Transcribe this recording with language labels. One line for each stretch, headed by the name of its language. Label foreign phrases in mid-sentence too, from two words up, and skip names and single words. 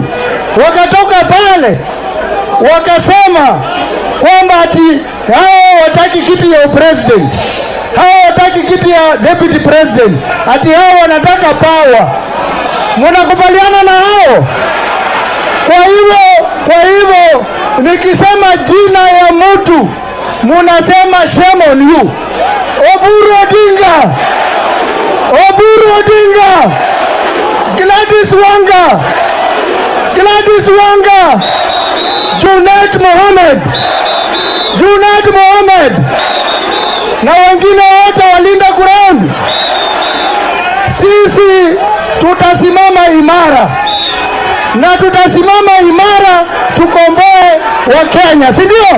Swahili: Wakatoka pale wakasema kwamba ati hao wataki kiti ya president, hao wataki kiti ya
English: deputy president,
Swahili: ati hao wanataka power. Mnakubaliana na hao? Kwa hivyo nikisema jina ya mtu munasema
English: shame on you.
Swahili: Oburu Odinga, Oburu Odinga, Gladys Wanga, Gladys Wanga, Junet Mohamed na wengine wote walinda ground. Sisi tutasimama imara na tutasimama imara tukomboe wa Kenya, si ndio?